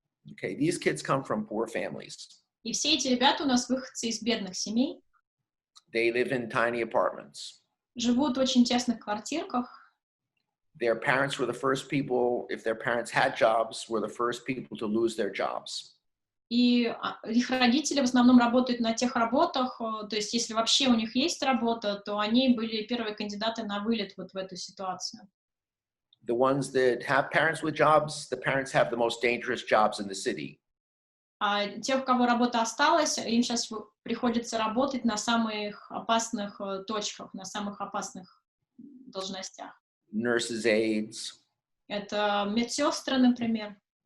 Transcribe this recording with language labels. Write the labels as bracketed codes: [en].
[en] Okay, these kids come from poor families. [ru] И все эти ребята у нас выходцы из бедных семей. [en] They live in tiny apartments. [ru] Живут в очень тесных квартирках. [en] Their parents were the first people, if their parents had jobs, were the first people to lose their jobs. [ru] И их родители в основном работают на тех работах, то есть если вообще у них есть работа, то они были первые кандидаты на вылет вот в эту ситуацию. [en] The ones that have parents with jobs, the parents have the most dangerous jobs in the city. [ru] А те, у кого работа осталась, им сейчас приходится работать на самых опасных точках, на самых опасных должностях. [en] Nurses' aides. [ru] Это медсестры, например.